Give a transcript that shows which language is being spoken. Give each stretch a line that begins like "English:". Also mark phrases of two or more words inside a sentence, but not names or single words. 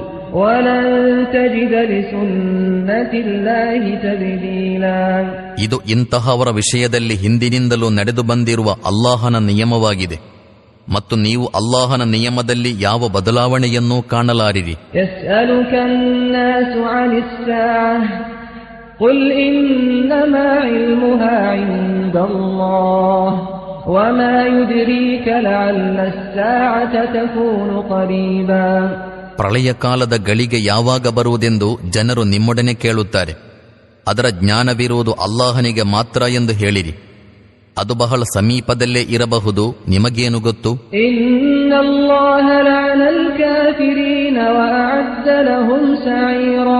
Arabic: ولن تجد لسنة الله تبديلا.
Kannada: ಇದು ಇಂತಹವರ ವಿಷಯದಲ್ಲಿ ಹಿಂದಿನಿಂದಲೂ ನಡೆದು ಬಂದಿರುವ ಅಲ್ಲಾಹನ ನಿಯಮವಾಗಿದೆ ಮತ್ತು ನೀವು ಅಲ್ಲಾಹನ ನಿಯಮದಲ್ಲಿ ಯಾವ ಬದಲಾವಣೆಯನ್ನೂ ಕಾಣಲಾರಿರಿ.
Arabic: يسألك الناس عن الساعة قل إنما علمها عند الله وما يدريك لعل الساعة تكون قريبا.
Kannada: ಪ್ರಳಯ ಕಾಲದ ಗಳಿಗೆ ಯಾವಾಗ ಬರುವುದೆಂದು ಜನರು ನಿಮ್ಮೊಡನೆ ಕೇಳುತ್ತಾರೆ. ಅದರ ಜ್ಞಾನವಿರುವುದು ಅಲ್ಲಾಹನಿಗೆ ಮಾತ್ರ ಎಂದು ಹೇಳಿರಿ. ಅದು ಬಹಳ ಸಮೀಪದಲ್ಲೇ ಇರಬಹುದು, ನಿಮಗೇನು ಗೊತ್ತು?
Arabic: إن الله لعن الكافرين وأعد لهم سعيرا.